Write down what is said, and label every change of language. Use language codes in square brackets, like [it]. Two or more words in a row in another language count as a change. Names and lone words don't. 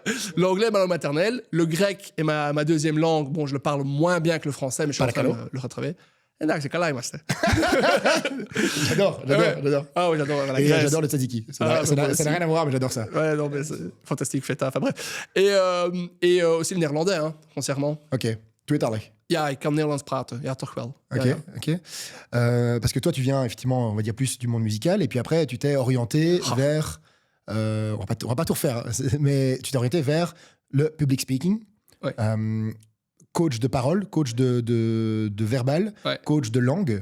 [fr] L'anglais, ma langue maternelle. Le grec est ma deuxième langue. Bon, je le parle moins bien que le français, mais je suis en train de le retravailler. J'adore. Ah oui, j'adore la Grèce. Grèce. J'adore le tzatziki. Ça n'a rien à voir, mais j'adore ça. Ouais, non, mais c'est fantastique, feta. Enfin bref. Et aussi le néerlandais, hein, foncièrement. [nl] Ok. Tweetalig. Ja, ik kan Nederlands praten. Ja, toch wel. Ok, ja. Ok. [fr] Parce que toi, tu viens effectivement, on va dire, plus du monde musical, et puis après, tu t'es orienté vers... on va pas tout refaire, mais tu t'es orienté vers le [en] public speaking. [fr] Ouais. Coach de parole, coach de verbal, coach de langue.